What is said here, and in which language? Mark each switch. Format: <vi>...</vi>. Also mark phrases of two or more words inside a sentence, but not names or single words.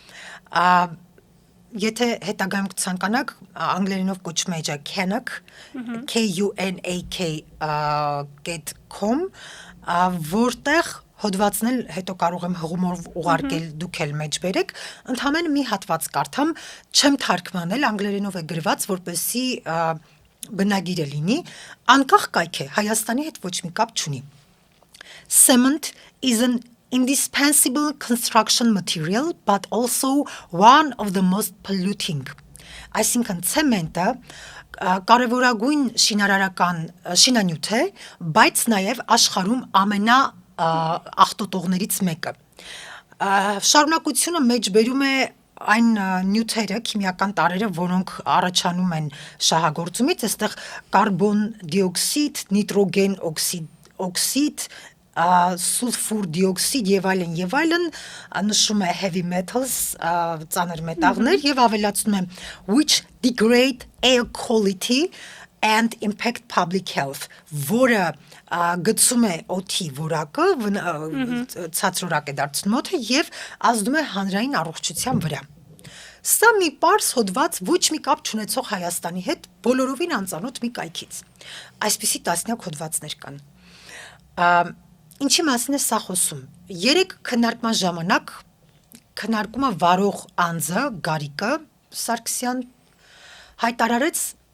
<hy>եթե հետագայում կցանկանաք, անգլերենով կոչվում է eja Kanak, KUNAK.com, որտեղ հոդվածն էլ հետո կարող եմ հղումով ուղարկել, դուք էլ մեջ բերեք, ընդամենը մի հատված կարդամ, չեմ թարգմանել, անգլերենով է գրված, որպեսզի բնագիրը լինի, անկախ կայք է, Հայաստանի հետ ոչ մի կապ չունի։</hy> <en>Cement is an indispensable construction material, but also one of the most polluting.</en> <hy>Այսինքն ցեմենտը կարևորագույն շինարարական շինանյութ է, բայց նաև աշխարհում ամենաաղտոտողներից մեկը։ Շարունակությունը մեջբերում է այն նյութերը, քիմիական տարրերը, որոնք առաջանում են շահագործումից, այստեղ կարբոն դիօքսիդ, նիտրոգեն օքսիդ, սուլֆուր դիօքսիդ եւ այլն, նշում է</hy> <en>heavy metals,</en> <hy>ծանր մետաղներ եւ ավելացնում է which</hy> <en>degrade air quality and impact public health,</en> <hy>որը գծում է օդի որակը, ցածրորակ է դարձնում օդը եւ ազդում է հանրային առողջության վրա։ Սա մի պարզ հոդված ոչ մի կապ չունեցող Հայաստանի հետ բոլորովին անծանոթ մի կայքից։ Այսպիսի տասնյակ հոդվածներ կան։ Ինչի մասին է սա խոսում։ Երեք քննարկման ժամանակ քննարկումը վարող անձը Գարիկը Սարգսյան հայտարարեց</hy>